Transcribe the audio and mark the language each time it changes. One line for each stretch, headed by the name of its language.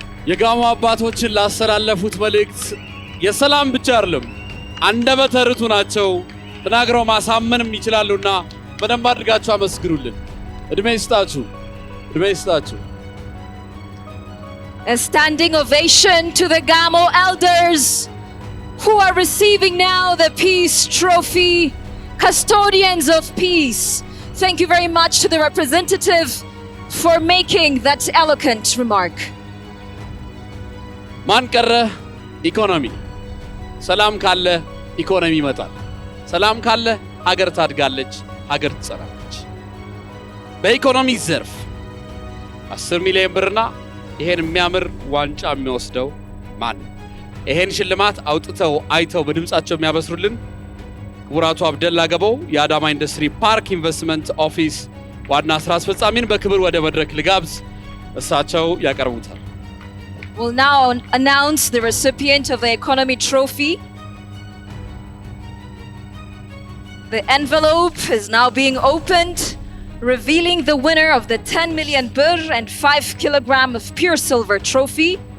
Amharic: የጋሞ አባቶችን ላስተላለፉት መልእክት የሰላም ብቻ አይደለም አንደበተ ርቱዕ ናቸው። ተናግረው ማሳመንም ይችላሉና በደንብ አድርጋችሁ አመስግኑልን። እድሜ ይስጣችሁ፣ እድሜ ይስጣችሁ።
English: A standing ovation to the Gamo elders who are receiving now the Peace Trophy, custodians of peace. Thank you very much to the representative for making that eloquent remark.
Amharic: ማን ቀረ? ኢኮኖሚ። ሰላም ካለ ኢኮኖሚ ይመጣል። ሰላም ካለ ሀገር ታድጋለች፣ ሀገር ትጸናለች። በኢኮኖሚ ዘርፍ 10 ሚሊዮን ብርና ይሄን የሚያምር ዋንጫ የሚወስደው ማን? ይሄን ሽልማት አውጥተው አይተው በድምጻቸው የሚያበስሩልን ክቡራቱ አብደላ ገበው የአዳማ ኢንዱስትሪ ፓርክ ኢንቨስትመንት ኦፊስ ዋና ስራ አስፈጻሚን በክብር ወደ መድረክ ልጋብዝ፣ እሳቸው ያቀርቡታል።
English: We'll now announce the recipient of the Economy Trophy. The envelope is now being opened, revealing the winner of the 10 million birr and 5 kilogram of pure silver trophy.